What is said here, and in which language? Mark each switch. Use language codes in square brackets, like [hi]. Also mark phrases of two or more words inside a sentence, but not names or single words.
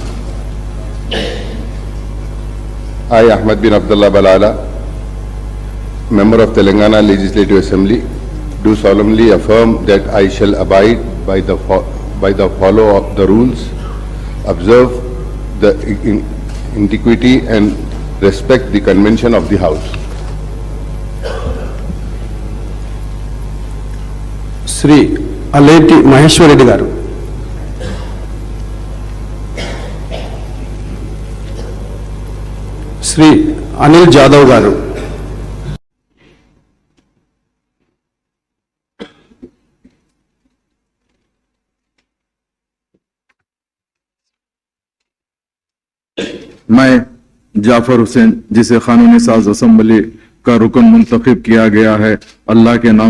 [en] I, Ahmad bin Abdullah Balala, member of Telangana Legislative Assembly, do solemnly affirm that I shall abide by the follow of the rules, observe the integrity and respect the convention of the House. [te] శ్రీ అలేటి మహేశ్వరరెడ్డి గారు। శ్రీ అనిల్ జాదవ్ గారు। [ur] میں جعفر حسین، جسے قانون ساز اسمبلی کا رکن منتخب کیا گیا ہے، اللہ کے نام